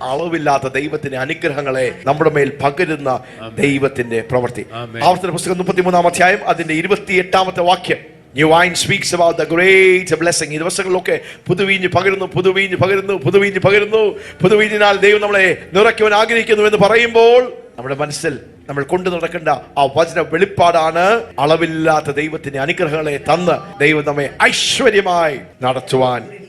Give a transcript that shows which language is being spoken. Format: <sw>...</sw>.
<ml>അളവില്ലാത്ത ദൈവത്തിന്റെ അനുഗ്രഹങ്ങളെ നമ്മുടെ മേൽ പകരുന്ന ദൈവത്തിന്റെ പ്രവൃത്തി. ആവർത്തന പുസ്തകം 33-ാം അധ്യായം അതിന്റെ 28-ാമത്തെ വാക്യം.</ml> <en>New wine speaks about the great blessing.</en> <ml>ഈ ദിവസങ്ങളിലൊക്കെ പുതുവീഞ്ഞ് പകരുന്നു, പുതുവീഞ്ഞ് പകരുന്നു, പുതുവീഞ്ഞ് പകരുന്നു. പുതുവീഞ്ഞിനാൽ ദൈവം നമ്മളെ നിറയ്ക്കുവാൻ ആഗ്രഹിക്കുന്നു എന്ന് പറയുമ്പോൾ നമ്മുടെ മനസ്സിൽ നമ്മൾ കൊണ്ടു നടക്കേണ്ട ആ വചന വെളിപ്പാടാണ് അളവില്ലാത്ത ദൈവത്തിന്റെ അനുഗ്രഹങ്ങളെ തന്ന് ദൈവം നമ്മെ ഐശ്വര്യമായി നടത്തുവാൻ.</ml>